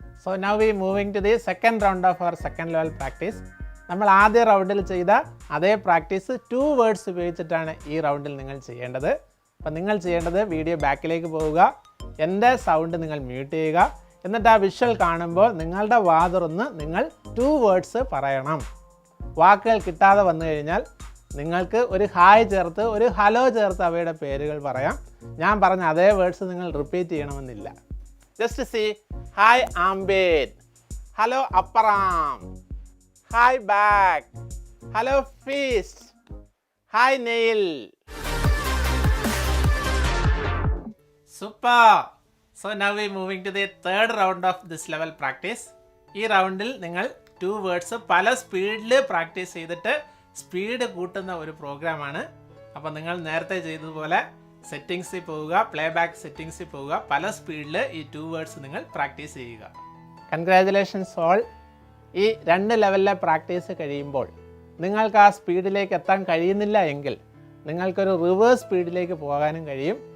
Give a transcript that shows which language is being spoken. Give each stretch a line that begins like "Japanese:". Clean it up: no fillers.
English: So now we moving to the second round of our second level practice.
Malayalam: നമ്മൾ ആദ്യ റൗണ്ടിൽ ചെയ്ത അതേ പ്രാക്ടീസ് 2 വേർഡ്സ് ഉപയോഗിച്ചിട്ടാണ് ഈ റൗണ്ടിൽ നിങ്ങൾ ചെയ്യേണ്ടത്. അപ്പം നിങ്ങൾ ചെയ്യേണ്ടത് വീഡിയോ ബാക്കിലേക്ക് പോവുക, എൻ്റെ സൗണ്ട് നിങ്ങൾ മ്യൂട്ട് ചെയ്യുക, എന്നിട്ട് ആ വിഷ്വൽ കാണുമ്പോൾ നിങ്ങളുടെ വാ തുറന്ന് നിങ്ങൾ 2 വേർഡ്സ് പറയണം. വാക്കുകൾ കിട്ടാതെ വന്നു കഴിഞ്ഞാൽ നിങ്ങൾക്ക് ഒരു ഹായ് ചേർത്ത് ഒരു ഹലോ ചേർത്ത് അവയുടെ പേരുകൾ പറയാം. ഞാൻ പറഞ്ഞ അതേ വേർഡ്സ് നിങ്ങൾ റിപ്പീറ്റ് ചെയ്യണമെന്നില്ല.
English: Just see hi ആംബേഡ്, hello അപ്പറാം, hi back, hello feast, hi nail.
Malayalam: Super.
English: So now we moving to the third round of this level practice.
Malayalam: ഈ റൗണ്ടിൽ നിങ്ങൾ 2 വേർഡ്സ് പല സ്പീഡിൽ പ്രാക്ടീസ് ചെയ്തിട്ട് സ്പീഡ് കൂട്ടുന്ന ഒരു പ്രോഗ്രാമാണ്. അപ്പോൾ നിങ്ങൾ നേരത്തെ ചെയ്തതുപോലെ സെറ്റിങ്സിൽ പോവുക, പ്ലേ ബാക്ക് സെറ്റിങ്സിൽ പോവുക, പല സ്പീഡിൽ ഈ 2 വേർഡ്സ് നിങ്ങൾ പ്രാക്ടീസ് ചെയ്യുക.
English: Congratulations all.
Malayalam: ഈ 2 ലെവലിലെ പ്രാക്ടീസ് കഴിയുമ്പോൾ നിങ്ങൾക്ക് ആ സ്പീഡിലേക്ക് എത്താൻ കഴിയുന്നില്ല എങ്കിൽ നിങ്ങൾക്കൊരു റിവേഴ്സ് സ്പീഡിലേക്ക് പോകാനും കഴിയും.